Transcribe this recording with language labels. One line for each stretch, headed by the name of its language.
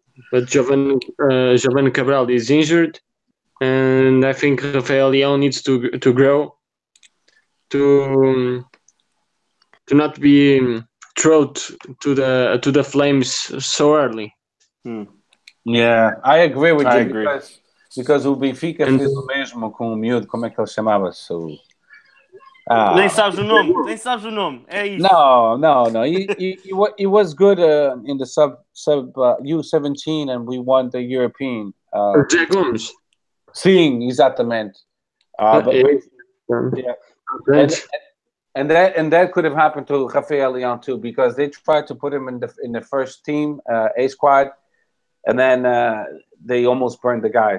English: But Jovan Cabral is injured, and I think Rafael Leão needs to grow to not be thrown to the flames so early. Yeah, I agree with you. Because
Portuguese: o Benfica fez o mesmo com o miúdo, como é que ele chamava-se? Nem sabes o nome. É isso.
English: No. He was good in the sub U17, and we won the European. Jay Gomes.
Portuguese: Sim, exatamente.
English: Yeah. And that could have happened to Rafael Leão too, because they tried to put him in the first team, A squad, and then they almost burned the guy.